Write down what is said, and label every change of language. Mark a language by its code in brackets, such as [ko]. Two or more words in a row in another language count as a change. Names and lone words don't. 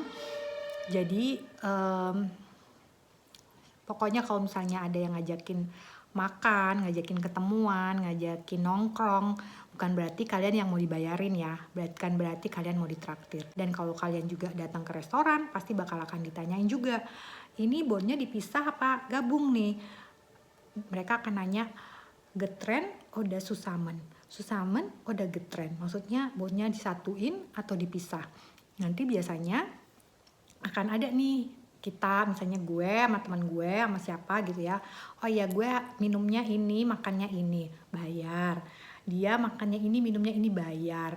[id] Jadi pokoknya kalau misalnya ada yang ngajakin makan, ngajakin ketemuan, ngajakin nongkrong, bukan berarti kalian yang mau dibayarin ya, bukan berarti kalian mau ditraktir. Dan kalau kalian juga datang ke restoran, pasti bakal akan ditanyain juga, ini bonnya dipisah apa gabung nih? Mereka akan nanya, [de] getren oder zusammen? Zusammen oder getren? [id] Maksudnya bonnya disatuin atau dipisah. Nanti biasanya akan ada nih, kita misalnya gue sama teman gue sama siapa gitu ya, oh ya gue minumnya ini makannya ini bayar, dia makannya ini minumnya ini bayar.